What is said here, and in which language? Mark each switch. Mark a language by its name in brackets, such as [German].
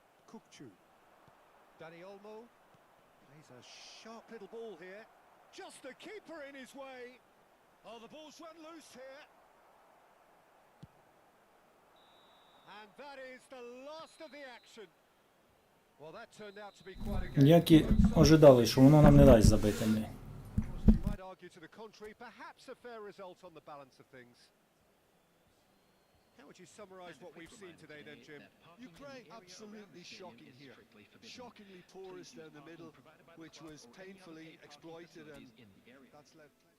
[English] Kukchu. Danny Olmo plays a sharp little ball here. Just the keeper in his way. Oh, the ball's run loose here. And that is the last of the action. Well, that turned out to be quite a game. [Ukrainian] Як і ожидали, що воно нам не дасть забити. Блін. [English] You might argue to the contrary, perhaps a fair result on the balance of things. How would you summarise what we've seen today then, Jim? Ukraine absolutely shocking here. Shockingly porous down the middle, which was painfully exploited, and that's left.